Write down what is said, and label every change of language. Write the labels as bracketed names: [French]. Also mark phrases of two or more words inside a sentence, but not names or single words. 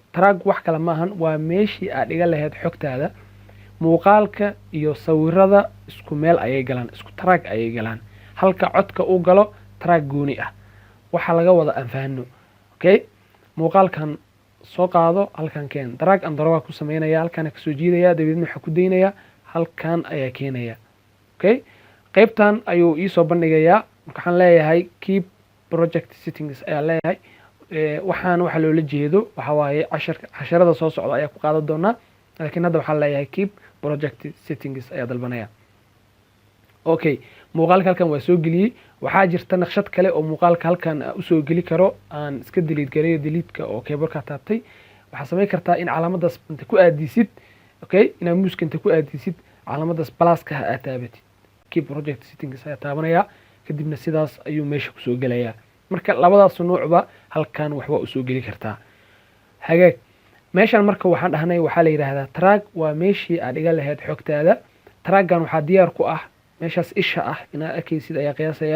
[Somali] Track wax kale ma ahan, waa meeshii aad dhiga lahayd xogtaada. Muuqaalka iyo sawirada isku meel ayay galaan, isku track ayay galaan. Halka codka uu galo track gooni ah. Waxa laga wada anfaano. Okay? Muuqaalkan soo qaado halkan keen. [English] Drag and drop [Somali] ku sameynaya, halkan ka soo jiidaya, dabadeedna waxa ku deynaya, halkan ayaa keenaya. Okay? Qaybtan ayuu ii soo bandhigayaa. Waxaan leeyahay [English] keep project settings [Somali] ayaa leeyahay. Waxaan waxa loola jeedo waxa waaye casharada soo socda ayaa ku qaadan doonaa. Laakiin hadda waxaan leeyahay [English] keep project settings [Somali] ayaa dalbanaya. Okay, muuqaalka halkan waa soo geliyay. Waxaa jirta naqshad kale oo muuqaalka halkan u soo geli karo aan iska delete gareeyo delete-ka oo keyboardka taabtay. Waxaa sameyn kartaa in calaamadaas inta ku aadisid, okay, ina muuska inta ku aadisid calaamadaas plus-ka aad taabatid. [English] Keep project settings [Somali] ayaa taabanaya kadibna sidaas ayuu meesha ku soo gelayaa. Marka labadaas nuucba halkan waxba u soo geli kartaa. Hagaag meeshan marka waxaan dhahnay waxaa la yiraahdaa track waa meeshii aad dhiga lahayd xogtaada. Track-gan waxaa diyaar ku ah meeshaas isha ah inaad arkaysid ayaa qiyaasaya.